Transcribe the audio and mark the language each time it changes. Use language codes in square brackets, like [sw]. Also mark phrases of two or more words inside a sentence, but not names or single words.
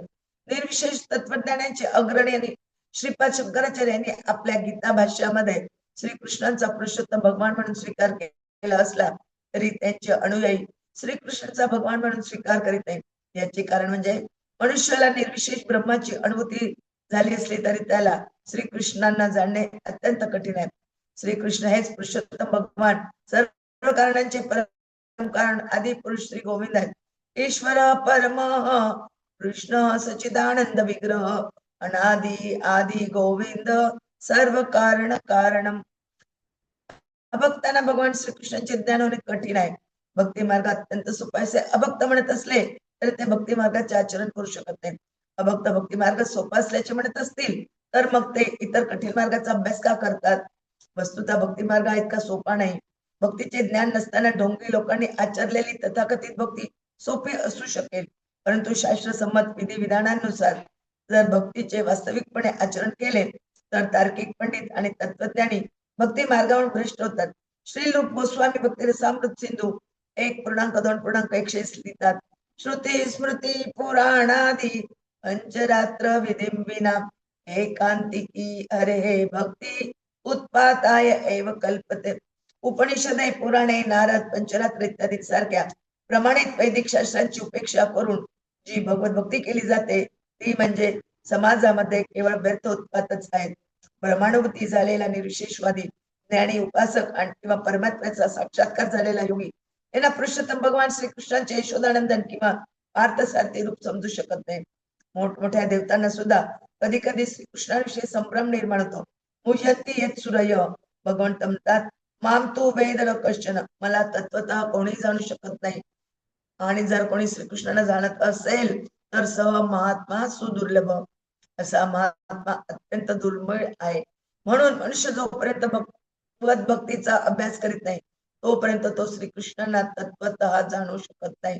[mr] निर्विशेष तत्वज्ञानाचे अग्रणी आणि श्रीपाद शंकराचार्य यांनी आपल्या गीता भाष्यामध्ये श्रीकृष्णांचा पुरुषोत्तम भगवान म्हणून स्वीकार केला असला तरी त्यांचे अनुयायी श्रीकृष्णाचा भगवान म्हणून स्वीकार करीत नाही। याचे कारण म्हणजे मनुष्याला निर्विशेष ब्रह्माची अनुभूती झाली असली तरी त्याला श्रीकृष्णांना जाणणे अत्यंत कठीण आहे। श्रीकृष्ण हेच पुरुषोत्तम भगवान, सर्व कारणांचे परम कारण, आदि पुरुष श्री गोविंद आहेत। [sa] ईश्वर परम कृष्ण सच्चिदानंद विग्रह अनादि आदि गोविंद सर्व कारण कारणम। [mr] भक्तांना भगवान श्रीकृष्णांचे ज्ञान होणे कठीण आहे। भक्ती मार्ग अत्यंत सोपा आहे. अभक्त म्हणत असले तरी ते भक्ती मार्गाचे आचरण करू शकत नाही. अभक्त भक्ती मार्ग सोपा असल्याचे म्हणत असतील तर मग ते इतर कठीण मार्गाचा अभ्यास का करतात? वस्तुतः भक्ती मार्ग हा इतका सोपा नाही. भक्तीचे ज्ञान नसताना ढोंगी लोकांनी आचरलेली तथाकथित भक्ती सोपी असू शकेल, परंतु शास्त्रसंमत विधी विधानांनुसार जर भक्तीचे वास्तविकपणे आचरण केले तर तार्किक पंडित आणि तत्वज्ञानी भक्ती मार्गावर भ्रष्ट होतात. श्री रूप गोस्वामी भक्ती रसामृत सिंधू 1.2.1 लिहितात. [sa] श्रुती स्मृती पुराणादी पंचरात्र विधिंबिना एकांतिकी अरे भक्ती उत्पाताय एव कल्पते. [mr] उपनिषदे पुराणे नारद पंचरात्र इत्यादी सारख्या प्रमाणित वैदिक शास्त्रांची उपेक्षा करून जी भगवत भक्ती केली जाते ती म्हणजे समाजामध्ये केवळ व्यर्थ उत्पातच आहेत. ब्रह्मानुभूती झालेला निर्विशेषवादी ज्ञानी उपासक आणि किंवा परमात्म्याचा साक्षात्कार झालेला योगी यांना पुरुषोत्तम भगवान श्रीकृष्णांचे यशोदानंदन किंवा पार्थसारथी रूप समजू शकत नाही. मोठमोठ्या देवतांना सुद्धा कधी कधी श्रीकृष्णाविषयी संभ्रम निर्माण होतो. [sa] मुह्यंती यत् सूरय [mr] भगवंत म्हणतात [sa] माम तू वेद न कश्चन, [mr] मला तत्वतः कोणी जाणू शकत नाही. आणि जर कोणी श्रीकृष्णाला जाणत असेल तर [sa] स महात्मा सुदुर्लभ, [mr] असा महात्मा अत्यंत दुर्मिळ आहे. म्हणून मनुष्य जोपर्यंत भगवत भक्तीचा अभ्यास करीत नाही तोपर्यंत तो श्रीकृष्णांना तत्वतः जाणू शकत नाही.